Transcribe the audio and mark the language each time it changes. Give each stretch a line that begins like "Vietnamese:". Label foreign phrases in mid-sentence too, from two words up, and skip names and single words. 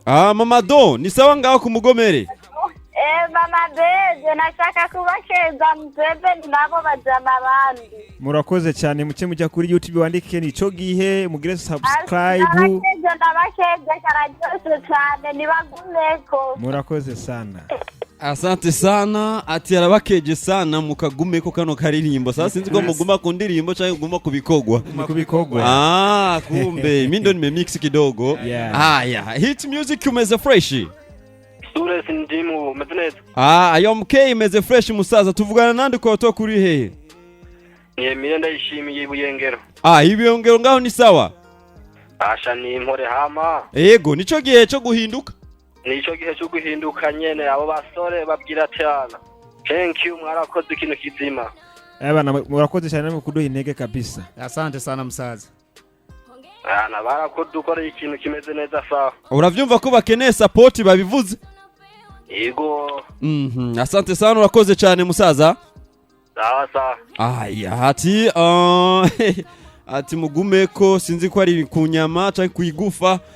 Rundi: Ah, Mama Do, ni sawa ngaho ku Mugomere? Eh, Mama Dede, nashaka kubakeza Museveni nabo bajama bandi. Murakoze cyane, muke mujya kuri YouTube wandike Nico Gihe, mugire subscribe. Ndabakeje, ndabakeje, kararyoshe cyane, nibagumeko. Murakoze sana.
Swahili: Asante sana,
Rundi: ati arabakeje sana, mukagumeko kano karirimbo. Sasa sinzi ko Yes. muguma ku ndirimbo canke muguma ku bikorwa. Ni ku bikorwa.
Swahili: Ah, kumbe, mi ndo nimemix kidogo. Yeah. Haya,
English: hit music
Rundi: umeze fresh. Sures Ndimu, umeze neza? Ah,
English: I am okay,
Rundi: umeze fresh musaza. Tuvugana nande, kwa watu kuri hehe? Ni Emile Ndayishimiye i Buyengero. Ah, i Buyengero ngaho ni sawa? Asha ni impore hama. Yego, nico gihe co guhinduka? Nico gihe co guhinduka nyene, abo basore babwira ati,
English: "Ana, thank you,
Rundi: mwarakoze ikintu kizima." Eh, bana, murakoze cyane mu kuduha intege kabisa.
Swahili: Asante sana,
Rundi: musaza. Ana, barakoze, ukoreye ikintu kimeze neza sawa. Uravyumva ko bakeneye support babivuze? Yego. Mhm,
Swahili: asante sana,
Rundi: urakoze cyane musaza. Sawa, sawa. Aya, ati, ah, ati mugumeko, sinzi ko ari ku nyama canke ku igufa.